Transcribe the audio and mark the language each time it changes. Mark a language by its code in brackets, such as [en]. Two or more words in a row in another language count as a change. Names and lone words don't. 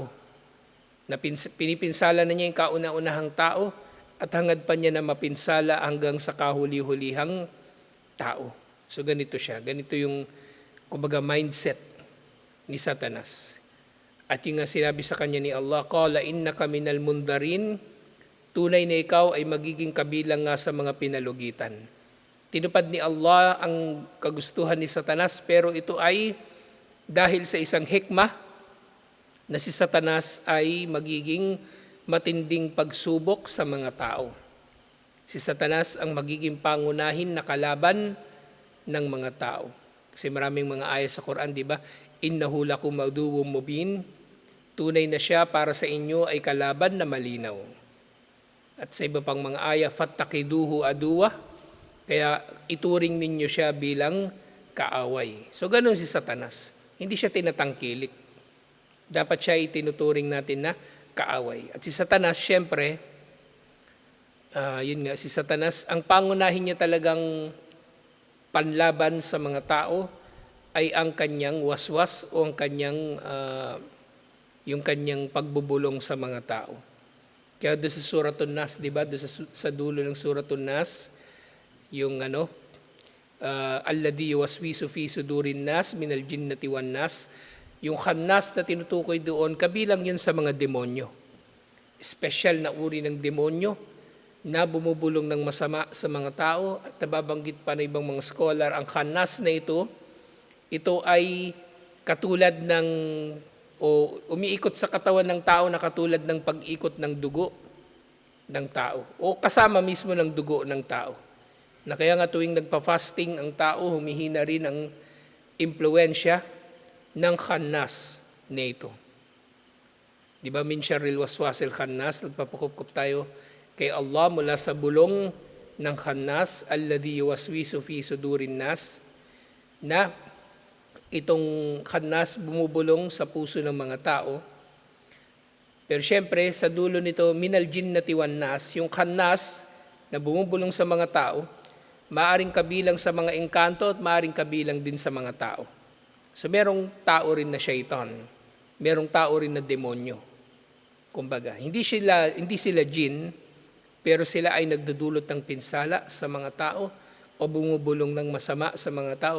[tl] Na pinipinsala na niya yung kauna-unahang tao at hangad pa niya na mapinsala hanggang sa kahuli-hulihang tao. So ganito siya. Ganito yung kumbaga mindset ni Satanas. At yung nga sinabi sa kanya ni Allah, [ar] "قال إنك من المنظرين." [tl] Tunay na ikaw ay magiging kabilang nga sa mga pinalugitan. Tinupad ni Allah ang kagustuhan ni Satanas, pero ito ay dahil sa isang hikmah na si Satanas ay magiging matinding pagsubok sa mga tao. Si Satanas ang magiging pangunahin na kalaban ng mga tao. Kasi maraming mga ayat sa Quran, di ba? [ar] إنه لكم عدو مبين. [tl] Tunay na siya para sa inyo ay kalaban na malinaw. At sa iba pang mga ayat, [ar] فاتخذوه عدوا. [tl] Kaya ituring ninyo siya bilang kaaway. So ganun si Satanas. Hindi siya tinatangkilik. Dapat siya itinuturing natin na kaaway. At si Satanas, syempre, si Satanas, ang pangunahin niya talagang panlaban sa mga tao ay ang kanyang waswas o ang kanyang yung kanyang pagbubulong sa mga tao. Kaya doon sa Suratun Nas, di ba? Doon sa dulo ng Suratun Nas, yung [ar] الذي يوسوس في صدور الناس من الجنة والناس, [tl] yung khannas na tinutukoy doon, kabilang yun sa mga demonyo. Special na uri ng demonyo na bumubulong ng masama sa mga tao at nababanggit pa na ibang mga scholar, ang khannas na ito ay katulad ng o umiikot sa katawan ng tao na katulad ng pag-ikot ng dugo ng tao o kasama mismo ng dugo ng tao. Na kaya nga tuwing nagpa-fasting ang tao, humihina rin ang impluensya ng khannas na ito. Di ba, [ar] من شر الوسواس الخناس, [tl] nagpapakup-kup tayo kay Allah mula sa bulong ng khannas, [ar] الذي يوسوس في صدور الناس, [tl] na itong khannas bumubulong sa puso ng mga tao. Pero syempre, sa dulo nito, [ar] من الجنة والناس, [tl] yung khannas na bumubulong sa mga tao, maaring kabilang sa mga engkanto at maaring kabilang din sa mga tao. So merong tao rin na syaitan, merong tao rin na demonyo. Kumbaga, hindi sila jinn, pero sila ay nagdudulot ng pinsala sa mga tao o bumubulong ng masama sa mga tao.